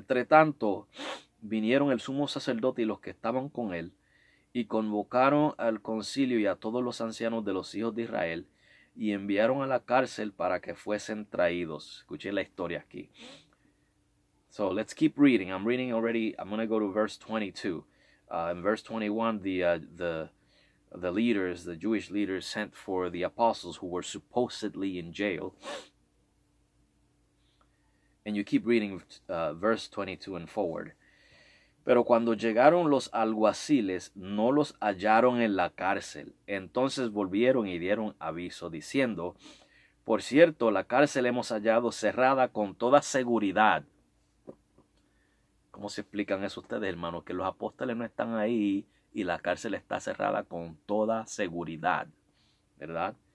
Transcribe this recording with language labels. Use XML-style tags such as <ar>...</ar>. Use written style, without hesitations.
<es>Entre tanto, vinieron el sumo sacerdote y los que estaban con él, y convocaron al concilio y a todos los ancianos de los hijos de Israel, y enviaron a la cárcel para que fuesen traídos. Escuchen la historia aquí.</es> <en>So let's keep reading. I'm reading already. I'm going to go to verse 22. In verse 21, the leaders, the Jewish leaders, sent for the apostles who were supposedly in jail. And you keep reading verse 22 and forward.</en> <es>Pero cuando llegaron los alguaciles, no los hallaron en la cárcel. Entonces volvieron y dieron aviso, diciendo: por cierto, la cárcel hemos hallado cerrada con toda seguridad. ¿Cómo se explican eso ustedes, hermanos? Que los apóstoles no están ahí y la cárcel está cerrada con toda seguridad, ¿verdad?</es>